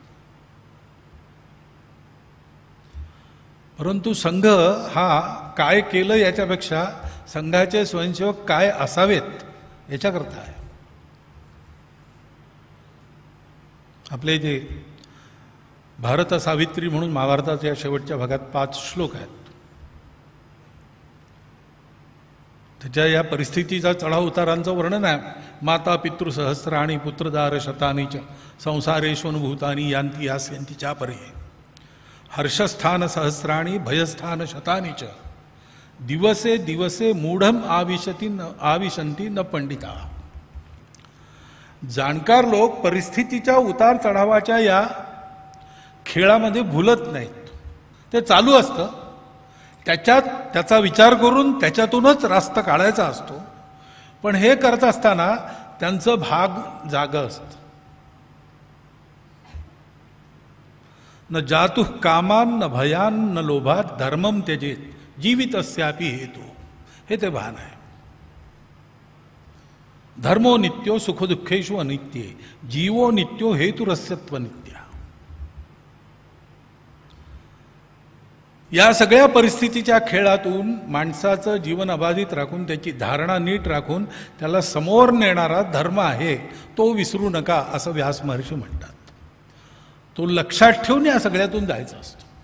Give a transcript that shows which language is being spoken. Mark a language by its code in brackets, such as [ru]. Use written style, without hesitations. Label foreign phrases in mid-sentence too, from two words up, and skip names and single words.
[mr] परंतु संघ हा काय केलं याच्यापेक्षा संघाचे स्वयंसेवक काय असावेत याच्याकरता आहे. आपल्या इथे भारत सावित्री म्हणून महाभारताच्या शेवटच्या भागात 5 श्लोक आहेत. त्याच्या या परिस्थितीचा चढाव उतारांचं वर्णन आहे. [sa] माता पितृ सहस्राणी पुत्रदार शतानी च संसारेष्वनुभूतानी यांती यास्यंती चापरे हर्षस्थान सहस्राणी भयस्थान शतानी च दिवसे दिवसे मूढम आविशंती न पंडिता. [mr] जाणकार लोक परिस्थितीच्या उतार चढावाच्या या खेळामध्ये भुलत नाहीत. ते चालू असतं, त्याचा विचार करून त्याच्यातूनच रास्त काढायचा असतो. पण हे करत असताना त्यांचं भाग जागं असतं. [sa] न जातु कामान न भयान न लोभात धर्मम त्यजेत जीवितस्यापि हेतु. [mr] हे ते भान आहे. [sa] धर्मो नित्यो सुखदुःखेषु अनित्ये जीवो नित्यो हेतुरस्यत्व नित्या. [mr] या सगळ्या परिस्थितीच्या खेळातून माणसाचं जीवन अबाधित राखून त्याची धारणा नीट राखून त्याला समोर नेणारा धर्म आहे, तो विसरू नका असं व्यास महर्षी म्हणतात. तो लक्षात ठेवून या सगळ्यातून जायचं असतं.